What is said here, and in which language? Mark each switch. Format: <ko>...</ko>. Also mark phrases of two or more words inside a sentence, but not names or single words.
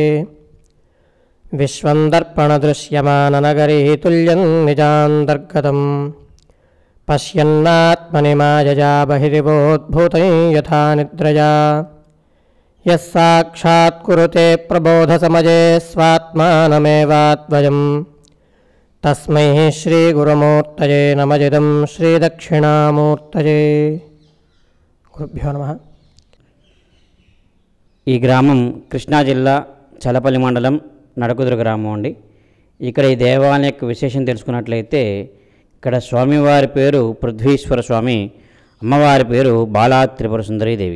<sa>विश्वन्दर्पणदृश्यमाननगरे तुल्यं निजान्तर्गतं पश्यन्नात्मनि मायया बहिरिवोद्भूतं यथा निद्रया यः साक्षात् कुरुते प्रबोधसमये स्वात्मानमेवाद्वयं तस्मै श्रीगुरुमूर्तये नमः श्रीदक्षिणामूर्तये। గురుభ్యో నమః.</sa> <te>ఈ గ్రామం కృష్ణా జిల్లా చలపల్లి మండలం నడకుదురు గ్రామం అండి. ఇక్కడ ఈ దేవాలయం యొక్క విశేషం తెలుసుకున్నట్లయితే ఇక్కడ స్వామివారి పేరు పృథ్వీశ్వర స్వామి, అమ్మవారి పేరు బాలా త్రిపుర సుందరీదేవి.</te>